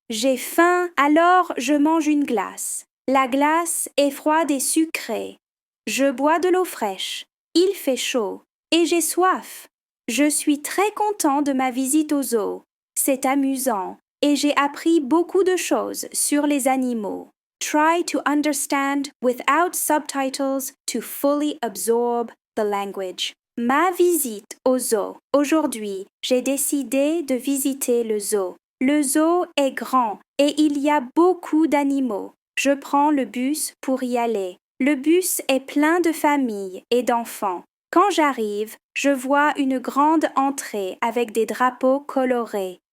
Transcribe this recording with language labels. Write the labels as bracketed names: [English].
[French] J'ai faim, alors je mange une glace. La glace est froide et sucrée. Je bois de l'eau fraîche. Il fait chaud et j'ai soif. Je suis très content de ma visite au zoo. C'est amusant et j'ai appris beaucoup de choses sur les animaux. [English] Try to understand without subtitles to fully absorb the language. [French] Ma visite au zoo. Aujourd'hui, j'ai décidé de visiter le zoo. Le zoo est grand et il y a beaucoup d'animaux. Je prends le bus pour y aller. Le bus est plein de familles et d'enfants. Quand j'arrive, je vois une grande entrée avec des drapeaux colorés.